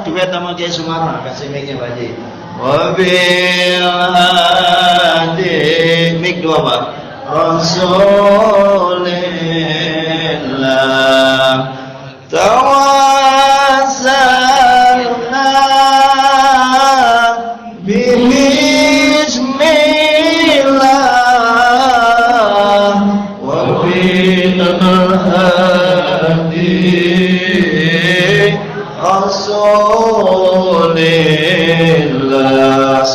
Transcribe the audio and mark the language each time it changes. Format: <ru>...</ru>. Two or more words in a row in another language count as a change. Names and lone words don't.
<id>Duet sama Kiai Sumarna, kasih mic-nya Pak Haji.</id> <ar>وبالهادي,</ar> <id>mic 2 Pak.</id> <ar>Rasulillah. توسلنا بسم الله وبالهادي رسول الله.</ar>